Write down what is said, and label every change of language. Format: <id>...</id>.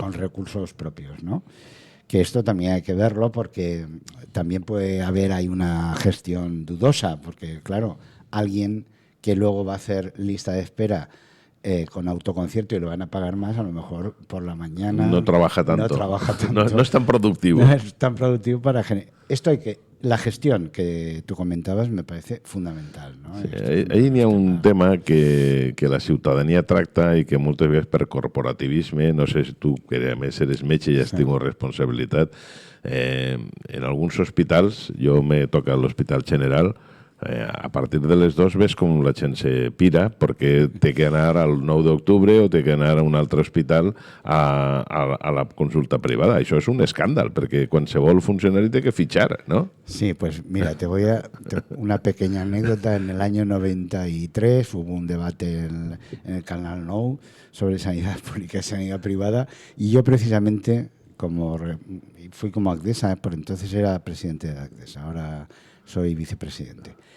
<es>Con recursos propios, ¿no? Que esto también hay que verlo porque también puede haber ahí una gestión dudosa, porque claro, alguien que luego va a hacer lista de espera con autoconcierto y lo van a pagar más, a lo mejor por la mañana no trabaja tanto. No es tan productivo. No es tan productivo para generar. La gestión que tú comentabas me parece fundamental, ¿no?</es> <ca>Sí, ahí hi ha un tema que la ciutadania tracta i que moltes vegades per corporativisme, no sé si tu, que a més eres metge i has tingut responsabilitat, en alguns hospitals, jo me toca a l'Hospital General, a partir de les 2 ves com la gent se pira perquè té que anar al 9 d'octubre o té que anar a un altre hospital a la consulta privada. Això és un escàndal, perquè qualsevol funcionari té que fitxar, ¿no?</ca> <es>Sí, pues mira, una pequeña anécdota. En el año 93 hubo un debate en el Canal 9 sobre sanidad pública y sanidad privada, y yo precisamente fui como Acdesa, por entonces era presidente de Acdesa, ahora soy vicepresidente.</es>